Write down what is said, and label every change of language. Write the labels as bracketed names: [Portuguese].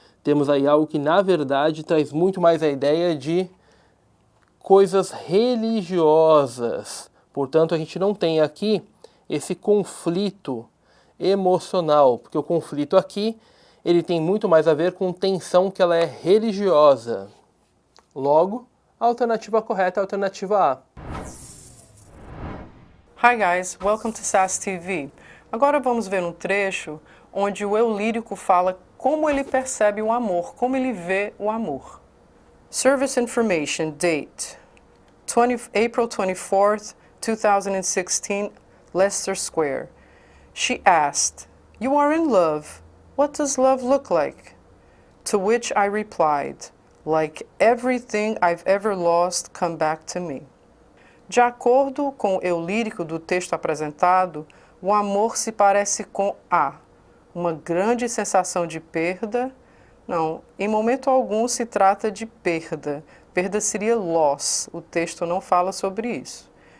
[Portuguese] Temos aí algo que, na verdade, traz muito mais a ideia de coisas religiosas. Portanto, a gente não tem aqui esse conflito emocional, porque o conflito aqui, ele tem muito mais a ver com tensão que ela é religiosa. Logo, a alternativa correta é a alternativa A. [English] Hi guys, welcome to SAS TV. [Portuguese] Agora vamos ver um trecho onde o eu lírico fala como ele percebe o amor, como ele vê o amor. [English] Service information, date, April 24th, 2016, Leicester Square. She asked, "You are in love. What does love look like?" To which I replied, "Like everything I've ever lost come back to me." [Portuguese] De acordo com o eu lírico do texto apresentado, o amor se parece com uma grande sensação de perda. Não, em momento algum se trata de perda. Perda seria loss, o texto não fala sobre isso.